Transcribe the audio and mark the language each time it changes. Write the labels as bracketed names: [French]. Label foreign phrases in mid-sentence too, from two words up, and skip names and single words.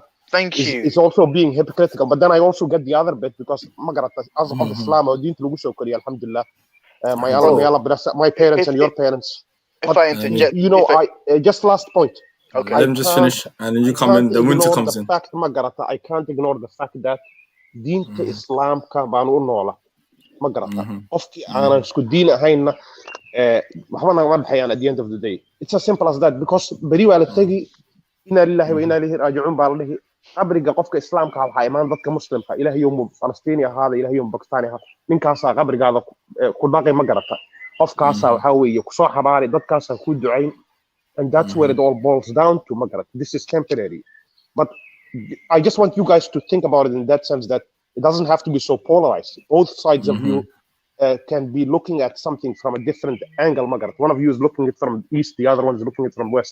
[English] It's also being hypocritical. But then I also get the other bit, because Magarata, as of Islam, alhamdulillah, may Allah bless my parents and your parents. If I interject, you know, just last point. Okay. Let him just finish, and then you come in. The winter comes in. I can't ignore the fact that [Somali] diinta Islaamka baan u noola, ma garata. Qofkii aanan isku diin ahayna waxba nagama dhexeeyaan [English] at the end of the day. It's as simple as that, because [Somali] beri waa la tegi, [Arabic] إنا لله وإنا إليه راجعون [Somali] baa la dhihi. qabriga qofka Islaamka waxaa imaan dadka Muslimka, Ilaahayow Falastiini ahaada, Ilaahayow Bakistaani ahaada, ninkaasaa qabrigaada ku dhaqay, ma garata. Qofkaasaa waxaa weeye kusoo xabaari, dadkaasaa ku ducayn. [English] And that's where it all boils down to, Magarat. This is temporary. But I just want you guys to think about it in that sense, that it doesn't have to be so polarized. Both sides of you can be looking at something from a different angle, Magarat. One of you is looking at it from east, the other one is looking at it from west.